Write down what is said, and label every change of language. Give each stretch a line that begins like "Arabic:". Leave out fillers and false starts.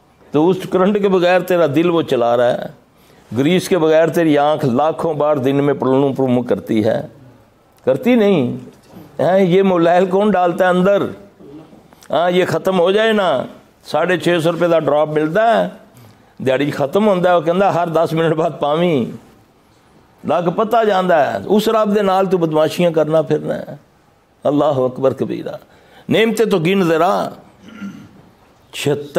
Urdu: تو اس کرنٹ کے بغیر تیرا دل وہ چلا رہا ہے. گریس کے بغیر تیری آنکھ لاکھوں بار دن میں پرلوں پرلوں کرتی ہے، کرتی نہیں. یہ موبائل کون ڈالتا ہے اندر؟ ہاں یہ ختم ہو جائے نا، 650 روپے کا ڈراپ ملتا ہے، دیہڑی ختم ہوتا ہے.
Punjabi: وہ کہتا ہر 10 منٹ بعد پاویں لگ پتہ جانا ہے. اس رب دے نال تو بدماشیاں کرنا پھرنا ہے.
Urdu: اللہ اکبر کبیرہ. نعمتیں تو گن ذرا 76